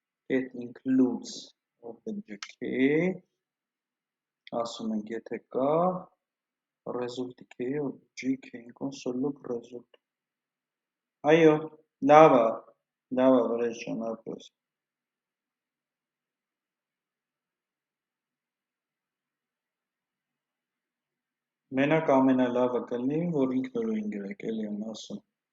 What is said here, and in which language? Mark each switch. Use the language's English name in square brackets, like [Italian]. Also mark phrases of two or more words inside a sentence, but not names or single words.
[English] it includes object K, [Armenian] ասում ենք եթե կա [English] result K, object K, [Armenian] console-ով result, այո, լավ է, վրեժ ջան, ապրես, մենակ ամենալավը կլինի, որ ինքնուրույն գրեք, էլի եմ ասում,